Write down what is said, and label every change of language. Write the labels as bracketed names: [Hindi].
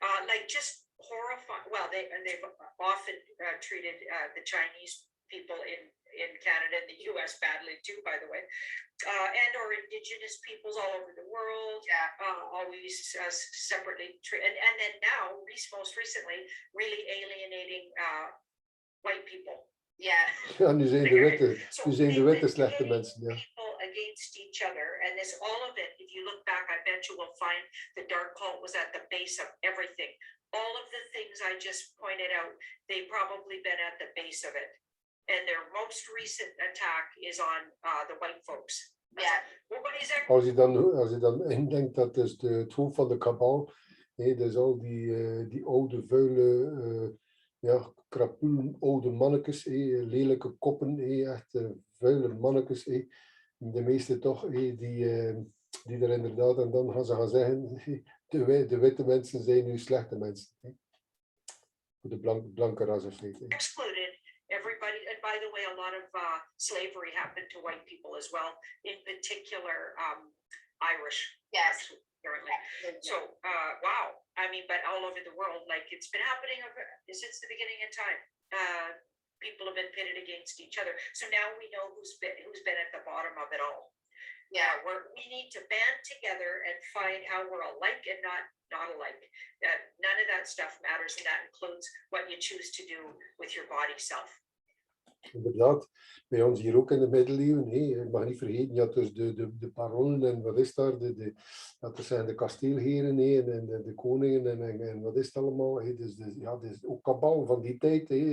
[English] Like just horrifying. Well, they've often treated the Chinese people in Canada and the US badly too, by the way, and or indigenous peoples all over the world, always separately treated, and then now most recently really alienating white people. Yeah. [Dutch] Ja, nu zijn de witte slechte mensen. Ja. [English] People against each other, and this all of it, if you look back, I bet you will find the dark cult was at the base of everything. All of the things I just pointed out, they probably been at the base of it. And their most recent attack is on the white folks. Yeah. [Dutch] Als je dan indenkt dat dus het hoofd van de kabal, dus al die oude, vuile, krapulen, oude mannetjes, lelijke koppen, echt vuile mannetjes, de meeste toch, die die er inderdaad, en dan gaan ze gaan zeggen, de witte mensen zijn nu slechte mensen. Hè? Voor de blanke ras of niet. [English] Excluded everybody, and by the way, a lot of slavery happened to white people as well, in particular Irish. Yes. Apparently. So, wow. I mean, but all over the world, like it's been happening since the beginning of time. People have been pitted against each other. So now we know who's been at the bottom of it all. Yeah, we need to band together and find how we're alike and not alike. None of that stuff matters, and that includes what you choose to do with your body self. [Dutch] Inderdaad, bij ons hier ook in de middeleeuwen, je mag niet vergeten, je had dus de baronnen en wat is daar, dat zijn de kasteelheren en de koningen en wat is het allemaal, dus is ook kabal van die tijd.